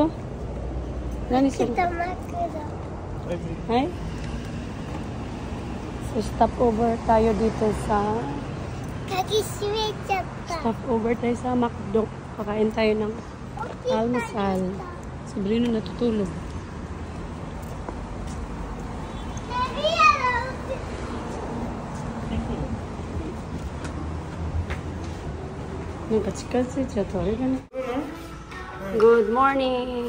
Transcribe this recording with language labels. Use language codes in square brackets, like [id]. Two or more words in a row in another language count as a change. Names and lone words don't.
[ja] 何する？北マクド。 [tl] はい。 [en] So stop over [tl] tayo dito sa [ja] 鍵閉めちゃった。 [en] stop over [tl] tayo sa McDo. Kakain tayo ng almusal. Si Brino natutulog. [en] Good morning!